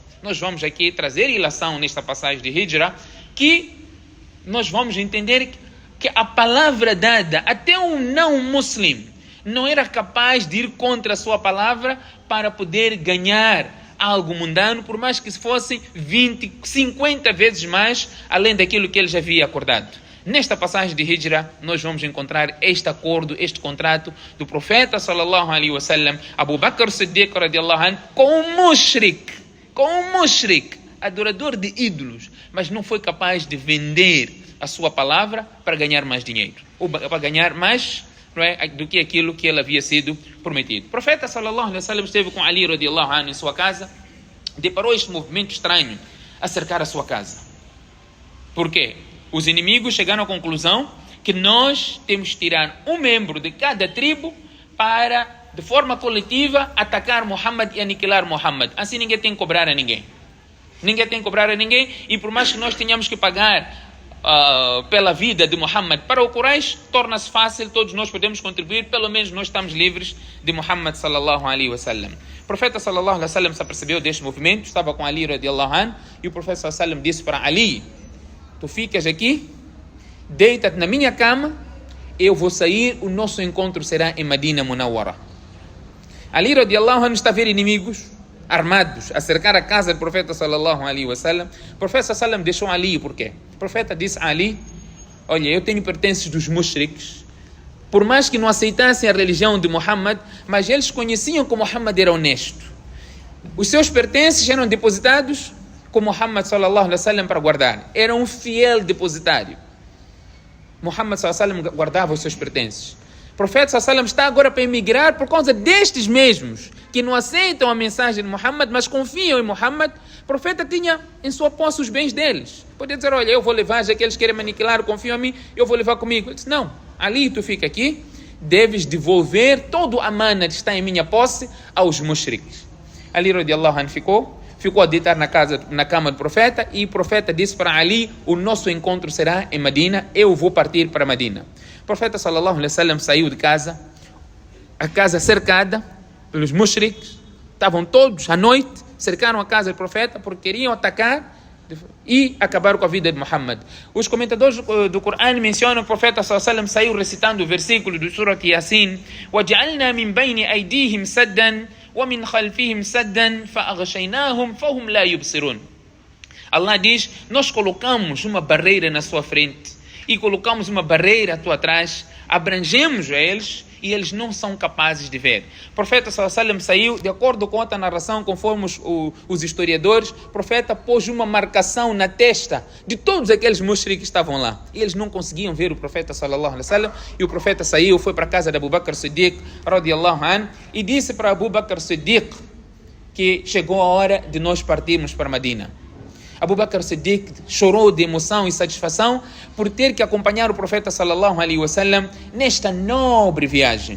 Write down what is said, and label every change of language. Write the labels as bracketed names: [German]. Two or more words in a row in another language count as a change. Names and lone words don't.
[Portuguese] Nós vamos aqui trazer ilação nesta passagem de Hijra, que nós vamos entender que a palavra dada, até um não muslim não era capaz de ir contra a sua palavra para poder ganhar algo mundano, por mais que fosse 20, 50 vezes mais além daquilo que ele já havia acordado. Nesta passagem de Hijra, nós vamos encontrar este acordo, este contrato do profeta [Arabic] صلى الله عليه وسلم, [Portuguese] Abu Bakr Siddiq [Arabic] رضي الله عنه, [Portuguese] com um mushrik, adorador de ídolos, mas não foi capaz de vender a sua palavra para ganhar mais dinheiro, ou para ganhar mais, não é, do que aquilo que ele havia sido prometido. O profeta [Arabic] صلى الله عليه وسلم [Portuguese] esteve com Ali [Arabic] رضي الله عنه [Portuguese] em sua casa, deparou este movimento estranho a cercar a sua casa. Por quê? Os inimigos chegaram à conclusão que nós temos que tirar um membro de cada tribo para, de forma coletiva, atacar Muhammad e aniquilar Muhammad. Assim ninguém tem que cobrar a ninguém. E por mais que nós tenhamos que pagar pela vida de Muhammad para o Quraysh, torna-se fácil, todos nós podemos contribuir, pelo menos nós estamos livres de Muhammad [Arabic] صلى الله عليه وسلم. [Portuguese] O profeta [Arabic] صلى الله عليه وسلم [Portuguese] se apercebeu deste movimento, estava com Ali [Arabic] رضي الله عنه, [Portuguese] e o profeta [Arabic] صلى الله عليه وسلم [Portuguese] disse para Ali: tu ficas aqui, deita-te na minha cama, eu vou sair, o nosso encontro será em Medina Munawwara. Ali [Arabic] رضي الله عنه [Portuguese] está a ver inimigos armados a cercar a casa do profeta [Arabic] صلى الله عليه وسلم. [Portuguese] O profeta [Arabic] صلى الله عليه وسلم [Portuguese] deixou Ali, por quê? O profeta disse a Ali: olha, eu tenho pertences dos mushriks, por mais que não aceitassem a religião de Muhammad, mas eles conheciam que Muhammad era honesto. Os seus pertences eram depositados com Muhammad [Arabic] صلى الله عليه وسلم [Portuguese] para guardar. Era um fiel depositário. Muhammad [Arabic] صلى الله عليه وسلم [Portuguese] guardava os seus pertences. O profeta [Arabic] صلى الله عليه وسلم [Portuguese] está agora para emigrar por causa destes mesmos que não aceitam a mensagem de Muhammad, mas confiam em Muhammad. O profeta tinha em sua posse os bens deles. Podia dizer: olha, eu vou levar, já que eles querem me aniquilar, confiam em mim, eu vou levar comigo. Ele disse: não, Ali tu fica aqui, deves devolver todo a mana que está em minha posse aos mushriks. Ali [Arabic] رضي الله عنه [Portuguese] ficou a deitar na cama do profeta, e o profeta disse para Ali: o nosso encontro será em Medina, eu vou partir para Medina. O profeta [Arabic] صلى الله عليه وسلم [Portuguese] saiu de casa, a casa cercada pelos mushriks, estavam todos à noite, cercaram a casa do profeta porque queriam atacar e acabar com a vida de Muhammad. Os comentadores do Corão mencionam que o profeta [Arabic] صلى الله عليه وسلم [Portuguese] saiu recitando o versículo do Surat Yasin: [Arabic] وَجَعَلْنَا مِنْ بَيْنِ أَيْدِيهِمْ سَدًّا وَمِنْ خَلْفِهِمْ سَدًّا فَأَغْشَيْنَاهُمْ فَهُمْ لَا يُبْصِرُونَ. [Portuguese] Allah diz: nós colocamos uma barreira na sua frente e colocamos uma barreira à tua atrás, abrangemos a eles e eles não são capazes de ver. O profeta [Arabic] صلى الله عليه وسلم [Portuguese] saiu, de acordo com outra narração, conforme os historiadores, o profeta pôs uma marcação na testa de todos aqueles mushriks que estavam lá. E eles não conseguiam ver o profeta [Arabic] صلى الله عليه وسلم. [Portuguese] E o profeta saiu, foi para a casa de Abu Bakr Siddiq [Arabic] رضي الله عنه, [Portuguese] e disse para Abu Bakr Siddiq que chegou a hora de nós partirmos para Medina. Abu Bakr Siddiq chorou de emoção e satisfação por ter que acompanhar o profeta [Arabic] صلى الله عليه وسلم [Portuguese] nesta nobre viagem.